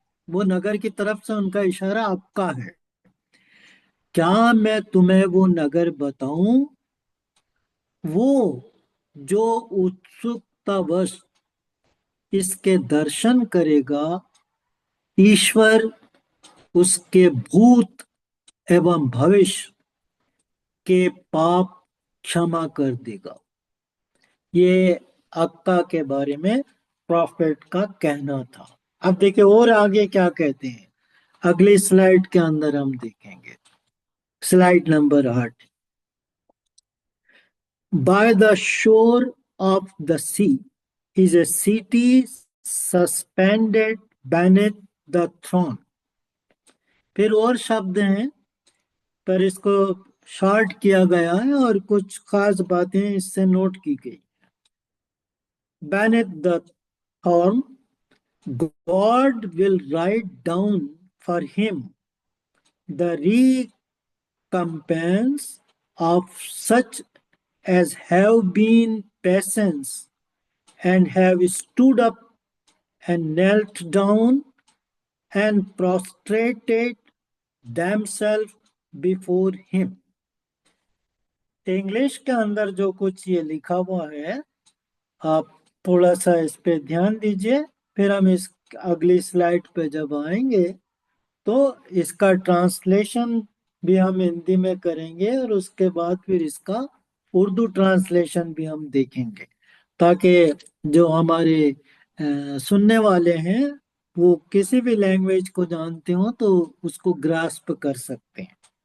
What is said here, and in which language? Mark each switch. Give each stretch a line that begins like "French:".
Hindi: वो नगर की तरफ से उनका इशारा आपका है। क्या मैं तुम्हें वो नगर बताऊं, वो जो उत्सुकतावश इसके दर्शन करेगा, ईश्वर उसके भूत एवं भविष्य के पाप क्षमा कर देगा। ये अक्का के बारे में प्रॉफिट का कहना था। अब देखिए और आगे क्या कहते हैं, अगली स्लाइड के अंदर हम देखेंगे। Slide number 8।
English: By the shore of the sea is a city suspended beneath the throne।
Hindi: फिर और शब्द हैं पर इसको शॉर्ट किया गया है और कुछ खास बातें इससे नोट की गई।
English: Beneath the throne, God will write down for him the recompense of such as have been patient and have stood up and knelt down and prostrated themselves before him।
Hindi: English के अंदर जो कुछ ये लिखा हुआ है, आप थोड़ा सा इस पे ध्यान दीजिए। फिर हम इस अगली स्लाइड पे जब आएंगे तो इसका ट्रांसलेशन भी हम हिंदी में करेंगे, और उसके बाद फिर इसका उर्दू ट्रांसलेशन भी हम देखेंगे, ताकि जो हमारे सुनने वाले हैं वो किसी भी लैंग्वेज को जानते हो तो उसको ग्रास्प कर सकते हैं।